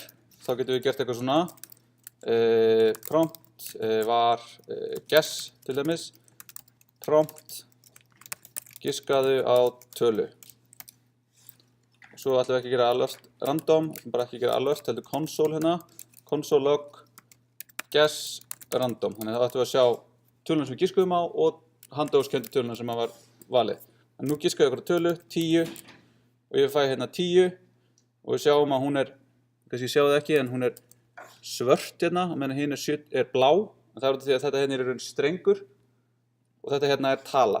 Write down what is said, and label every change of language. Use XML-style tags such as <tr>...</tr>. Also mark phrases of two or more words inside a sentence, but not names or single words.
<is>Þá getum við gert eitthvað svona</is> <en>prompt var guess</en> <is>til dæmis, prompt giskaðu á tölu. Svo ætlum við ekki að gera</is> <en>alert random,</en> <is>ætlum bara ekki að gera alert, heldur console hérna,</is> <en>console log guess random.</en> <is>Þannig að þá ætlum við að sjá töluna sem við giskuðum á og handahófskenndi töluna sem var valið. En nú giskaði okkur tölu, 10, og ég fæ hérna 10 og við sjáum að hún er, kannski sjáu það ekki, en hún er svört hérna, og meðan hinn er blá. En það er því að þetta hérna er í raun strengur og þetta hérna er tala.</is>